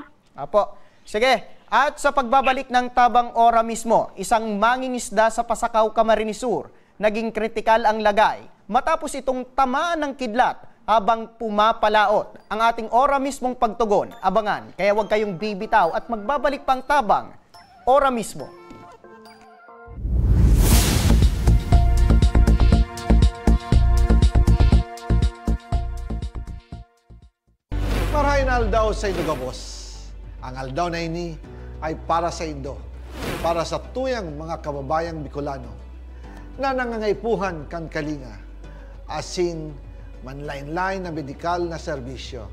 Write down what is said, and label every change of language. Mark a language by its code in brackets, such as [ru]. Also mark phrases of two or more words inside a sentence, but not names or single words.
[tl] Apo. Sige. At sa pagbabalik ng Tabang Ora mismo, isang mangingisda sa Pasakaw, Camarines Sur, naging kritikal ang lagay matapos itong tamaan ng kidlat habang pumapalaot. Ang ating Ora mismong pagtugon, abangan. Kaya huwag kayong bibitaw at magbabalik pang Tabang Ora mismo. [bik] Marahin aldaw sa Indo, Gabos. Ang aldaw na ini ay para sa Indo, para sa tuyang mga kababayang Bicolano na nangangaipuhan kan kalinga, asin manlain-lain na medikal na serbisyo.